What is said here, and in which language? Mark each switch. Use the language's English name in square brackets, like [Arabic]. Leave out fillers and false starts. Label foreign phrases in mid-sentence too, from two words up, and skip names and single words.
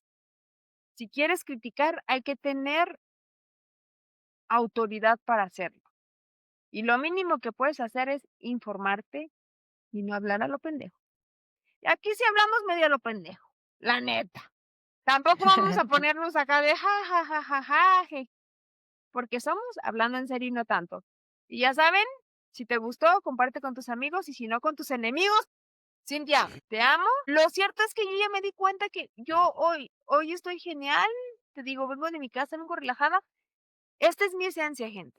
[Spanish] Si quieres criticar, hay que tener autoridad para hacerlo. Y lo mínimo que puedes hacer es informarte y no hablar a lo pendejo. Y aquí sí hablamos medio a lo pendejo, la neta. Tampoco vamos a ponernos acá de ja, ja, ja, ja, ja, je, porque somos hablando en serio y no tanto. Y ya saben, si te gustó, comparte con tus amigos y si no, con tus enemigos. Cintia, te amo. Lo cierto es que yo ya me di cuenta que yo hoy estoy genial. Te digo, vengo de mi casa, vengo relajada. Esta es mi esencia, gente.